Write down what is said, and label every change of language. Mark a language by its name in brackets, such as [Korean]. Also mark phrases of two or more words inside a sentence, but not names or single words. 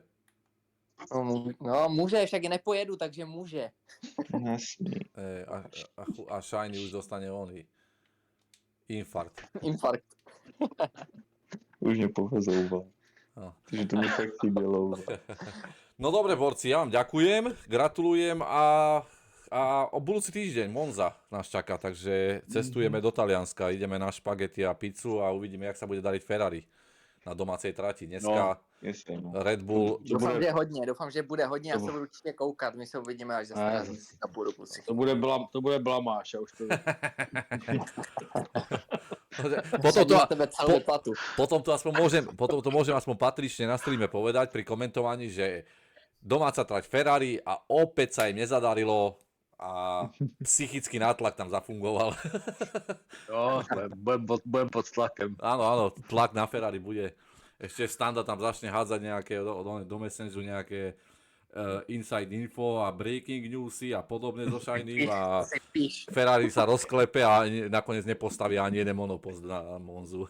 [Czech] No, může, však i nepojedu, takže může. Nesmí. A Shiny už dostane oný. Infarkt. Infarkt. Už mě pohozouval. No. Takže to mi tak chybělo. [Slovak] No dobre, borci, ja vám ďakujem, gratulujem a o budúci týždeň Monza nás čaká, takže cestujeme do Talianska, ideme na špagety a pizzu a uvidíme, jak sa bude dariť Ferrari na domácej trati. [Czech] Dneska Jestli, no. [Slovak] Red Bull, [Czech] Doufám, že bude hodně, já se budu určitě koukat, my se uvidíme až za Strazí a půjdu kluci. To bude blamáš, já už to vím. [Slovak] potom to môžem aspoň patrične na streame povedať pri komentovaní, že domáca trať Ferrari a opäť sa im nezadarilo a psychický nátlak tam zafungoval. [Czech] Jo, budem pod tlakem. [Slovak] Áno, tlak na Ferrari bude. Ešte Standa tam začne hádzať nejaké do Messengeru nejaké [English] inside info [Slovak] a [English] breaking newsy [Slovak] a podobne zo Shiny a Ferrari sa rozklepe a nakoniec nepostaví ani jeden monopost na Monzu.